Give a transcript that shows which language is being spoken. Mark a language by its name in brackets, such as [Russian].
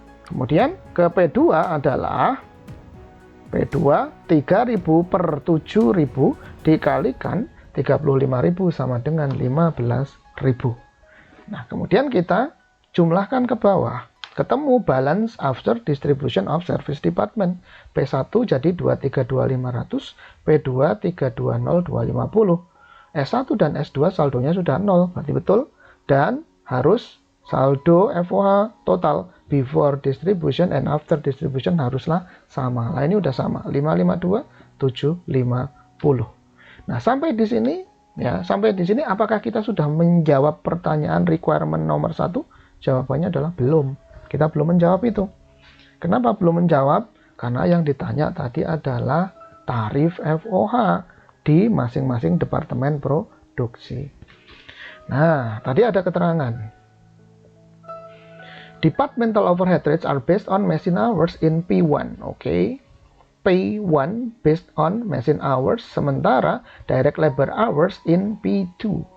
[Indonesian] Kemudian ke P2 adalah P2 3.000 per 7.000 dikalikan 35.000 sama dengan 15.000. Nah, kemudian kita jumlahkan ke bawah. [English] ketemu balance after distribution of service department. [Indonesian] P1 jadi 232.500, P2 320.250. S1 dan S2 saldonya sudah 0, berarti betul. Dan harus saldo FOH total [English] before distribution and after distribution [Indonesian] haruslah sama. Nah, ini udah sama, 552, 750. Nah, sampai di sini ya, sampai di sini apakah kita sudah menjawab pertanyaan requirement nomor 1? Jawabannya adalah belum. Kita belum menjawab itu. Kenapa belum menjawab? Karena yang ditanya tadi adalah tarif FOH di masing-masing departemen produksi. Nah, tadi ada keterangan. [English] Departmental overhead rates are based on machine hours in P1. Oke. P1 based on machine hours, sementara direct labor hours in P2.